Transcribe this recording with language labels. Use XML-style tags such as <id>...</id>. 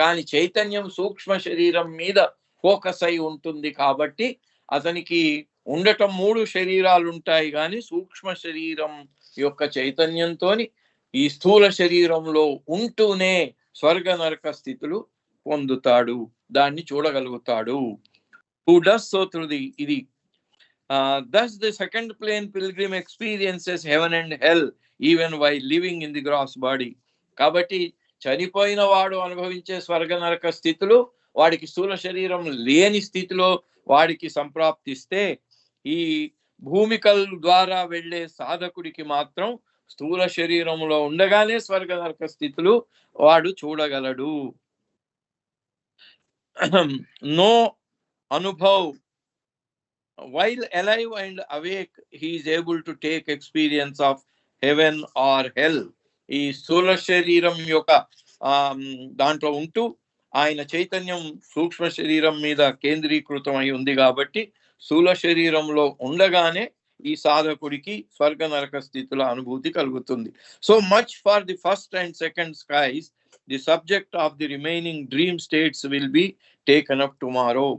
<te>కానీ చైతన్యం సూక్ష్మ శరీరం మీద ఫోకస్ అయి ఉంటుంది. కాబట్టి అతనికి ఉండటం 3 శరీరాలు ఉంటాయి, కానీ సూక్ష్మ శరీరం యొక్క చైతన్యంతో ఈ స్థూల శరీరంలో ఉంటూనే స్వర్గ నరక స్థితులు పొందుతాడు, దాన్ని చూడగలుగుతాడు.</te> <en>Who does so through the ఇది thus the second plane pilgrim experiences heaven and hell even while living in the gross body.</en> <te>కాబట్టి చనిపోయిన వాడు అనుభవించే స్వర్గ నరక స్థితులు వాడికి స్థూల శరీరం లేని స్థితిలో వాడికి సంప్రాప్తిస్తే, ఈ భూమికల ద్వారా వెళ్ళే సాధకుడికి మాత్రం స్థూల శరీరంలో ఉండగానే స్వర్గ నరక స్థితులు వాడు చూడగలడు. No Anubhav.</te> <en>While alive and awake, he is able to take experience of heaven or hell.</en> <te>ఈ స్థూల శరీరం యొక్క దాంట్లో ఉంటూ ఆయన చైతన్యం సూక్ష్మ శరీరం మీద కేంద్రీకృతం అయి ఉంది. కాబట్టి స్థూల శరీరంలో ఉండగానే ఈ సాధకుడికి స్వర్గ నరక స్థితుల అనుభూతి కలుగుతుంది.</te> <en>So much for the first and second skies, the subject of the remaining dream states will be taken up tomorrow.</en>